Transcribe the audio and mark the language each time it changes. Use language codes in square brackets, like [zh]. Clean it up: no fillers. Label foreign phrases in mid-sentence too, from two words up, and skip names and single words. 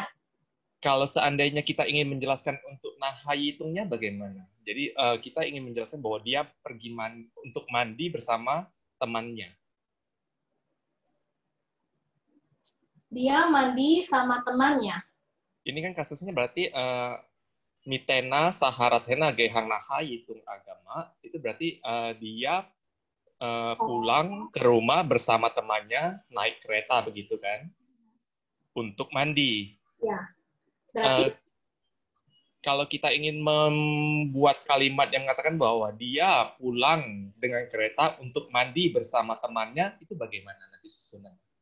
[id] Kalau seandainya kita ingin menjelaskan untuk nahayitungnya bagaimana? Jadi kita ingin menjelaskan bahwa dia pergi untuk mandi bersama temannya. Dia mandi sama temannya. Ini kan kasusnya berarti [pi] mitena saharathena gehang nahayitung agama, [id] itu berarti dia pulang ke rumah bersama temannya naik kereta begitu kan? Untuk mandi. Ya. Berarti kalau kita ingin membuat kalimat yang mengatakan bahwa dia pulang dengan kereta untuk mandi bersama temannya, itu bagaimana nanti susunannya?